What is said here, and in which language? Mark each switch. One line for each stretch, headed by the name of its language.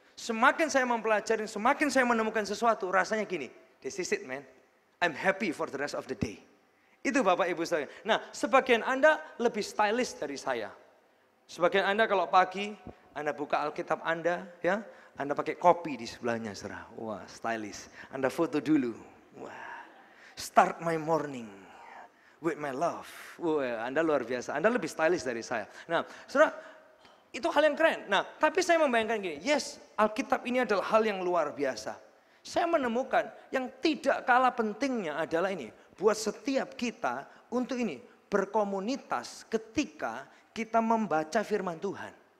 Indonesian: Semakin saya mempelajari, semakin saya menemukan sesuatu, rasanya gini,
English: this is it man, I'm happy for the rest of the day.
Indonesian: Itu Bapak Ibu saya. Nah, sebagian Anda lebih stylish dari saya. Sebagian Anda kalau pagi, Anda buka Alkitab Anda, ya, Anda pakai kopi di sebelahnya, saudara. Wah, stylish. Anda foto dulu.
English: Wah, start my morning with my love.
Indonesian: Wah, Anda luar biasa. Anda lebih stylish dari saya. Nah, saudara, itu hal yang keren. Nah, tapi saya membayangkan gini,
English: yes,
Indonesian: Alkitab ini adalah hal yang luar biasa. Saya menemukan yang tidak kalah pentingnya adalah ini, buat setiap kita untuk ini, berkomunitas ketika kita membaca firman Tuhan.